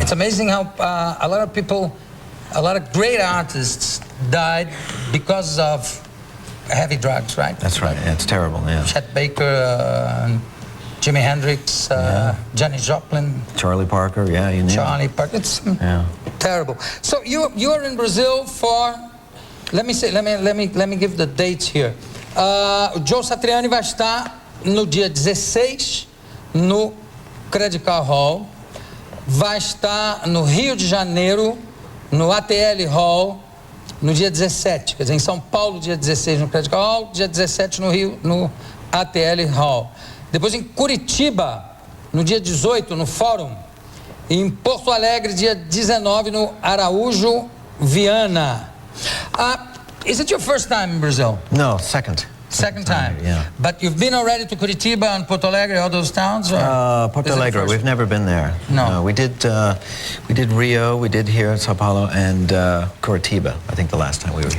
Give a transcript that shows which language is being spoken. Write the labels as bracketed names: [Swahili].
[English] It's amazing how a lot of people, a lot of great artists died because of heavy drugs, right? That's right. Yeah, it's terrible, yeah. Chet Baker, Jimi Hendrix, Janis Joplin, Charlie Parker, yeah, you name Charlie Parker. It's terrible. So you are in Brazil for, let me give the dates here. [Portuguese] Joe Satriani vai estar no dia 16 no Credit Card Hall, vai estar no Rio de Janeiro no ATL Hall no dia 17, quer dizer, em São Paulo dia 16 no Credit Card Hall, dia 17 no Rio no ATL Hall. Depois em Curitiba, no dia 18, no Fórum. E em Porto Alegre, dia 19, no Araújo Viana. [English] Is it your first time in Brazil? No, second. Second time? Yeah. But you've been already to Curitiba and Porto Alegre, all those towns? Or Porto Alegre, we've never been there. No. We did Rio, we did here at Sao Paulo, and Curitiba, I think the last time we were here.